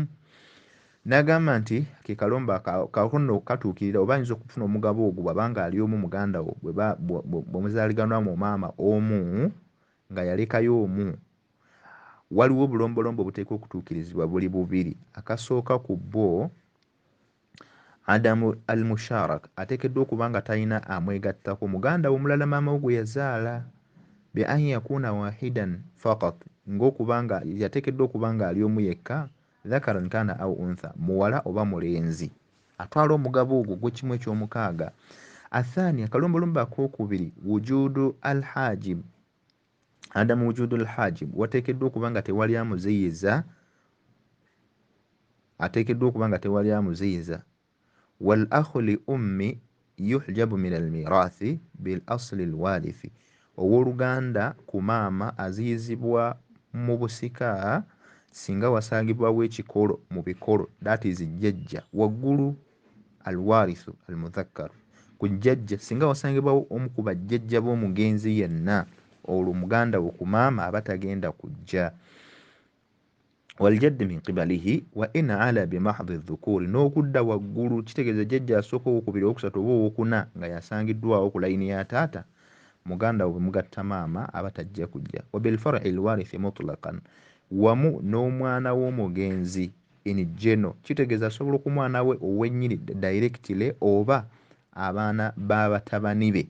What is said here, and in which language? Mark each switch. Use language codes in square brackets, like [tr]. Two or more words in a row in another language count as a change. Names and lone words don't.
[lg] N'agamba nti ke kalomba kakono katuukirira oba ayinza okufuna omugabo ogwo bw'abanga ali omu muganda wo bwe muzaaliganwa mu maama omu nga yalekayo omu. Waliwo obulombolombo buteekwa okutuukirizibwa buli bubiri. Akasooka ku bwo [ar] عدم المشاركة, [lg] ateekeddwa okuba nga talina amwegattako muganda wo mulala maama wo gwe yazaala, [ar] بأن يكون واحدا فقط, [lg] ng'okuba nga yateekeddwa okuba nga ali omu yekka. [ar] ذكرا كان أو أنثى, [lg] muwala oba mulenzi atwala omugabo ogwo gw'ekimu eky'omukaaga. Athani, akalombolombo akookubiri, [ar] وجود الحاجب عدم وجود الحاجب, [lg] wateekeddwa okuba nga tewali amuziyiza, ateekeddwa okuba nga tewali amuziyiza. [ar] والأخ لأم يحجب من الميراث بالأصل الوارث, [lg] owooluganda ku maama aziyizibwa mu busika singa wasangibwawo ekikolo mu bikolo, [en] that is jjajja. [lg] Waggulu [ar] الوارث المذكر, [lg] ku jjajja singa wasangibwawo omu ku bajjajja b'omugenzi yenna, olwo muganda we ku maama aba tagenda kujja. [ar] والجد من قبله وإن علا بمحض ذكور, [lg] n'okudda waggulu kitegeeza jjajja asooka, owokubiri, owokusatu oba owokuna nga yasangiddwawo ku layini ya taata, muganda we mugatta maama aba tajja kujja. [ar] وبالفرع الوارث مطلقا, [lg] wamu n'omwana w'omugenzi [en] in general, [lg] kitegeeza asobola okumwana we ow'ennyini directly oba abaana b'abatabani be.